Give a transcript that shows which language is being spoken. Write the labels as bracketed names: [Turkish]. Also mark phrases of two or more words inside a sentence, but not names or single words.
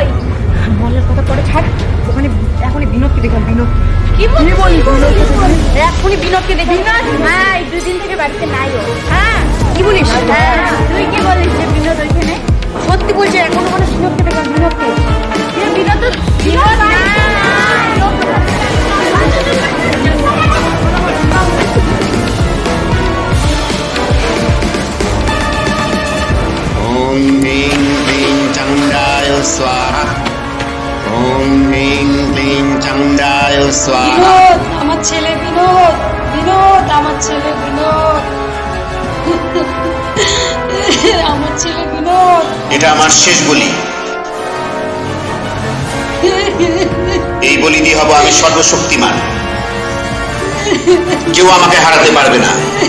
[Bangla] বলের কথা পরে ছাড়, ওখানে এখনই বিনোদকে দেখলাম। বিনোদ কি বলি? এখনই বিনোদকে দেখি। হ্যাঁ, এই 2 দিন থেকে বাড়িতে নাই ও। হ্যাঁ, কি বলিস? তুই কি বলিস যে বিনোদ ওইখানে? সত্যি বলছি, এখনো মানে বিনোদকে দেখলাম। বিনোদকে বিনোদ তো বিনোদ না। [Sanskrit] ॐ ह्रीं क्लीं चामुण्डाय स्वाहा ॐ ह्रीं क्लीं चामुण्डाय स्वाहा [Bangla] বিনোদ, আমার ছেলে বিনোদ, বিনোদ, আমার ছেলে বিনোদ, আমার ছেলে বিনোদ। এটা আমার শেষ বলি। এই বলি দিয়ে হব আমি সর্বশক্তিমান, কেউ আমাকে হারাতে পারবে না।